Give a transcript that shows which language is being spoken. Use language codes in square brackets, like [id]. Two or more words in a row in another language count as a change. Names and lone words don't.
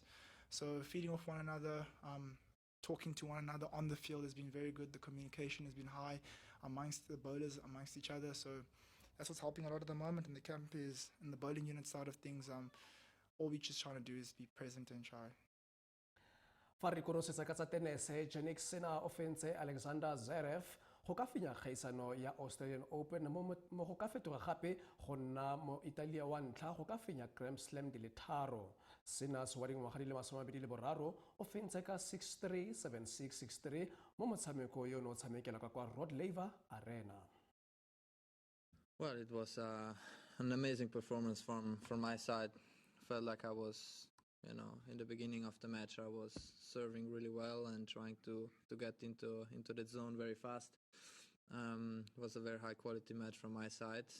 [en] So feeding off one another, talking to one another on the field has been very good. The communication has been high amongst the bowlers, amongst each other. So that's what's helping a lot at the moment. And the camp is, in the bowling unit side of things, all we're just trying to do is be present and try. [tn] Fa re konosetsa ka tsa tenese, Jannik Sinner offense Alexander Zverev go ka fenya kgaisano ya Australian Open mo go ka fetoga gape go nna mo Italia wa ntlha go ka fenya Grand Slam di le 3. Sinner wa dingwaga di le 23 offense ka 6-3, 7-6, 6-3 mo motshameko yo no tshamekela ka kwa Rod Laver Arena. [en] Well, it was an amazing performance from my side. Felt like I was, in the beginning of the match, I was serving really well and trying to get into the zone very fast. It was a very high quality match from my side.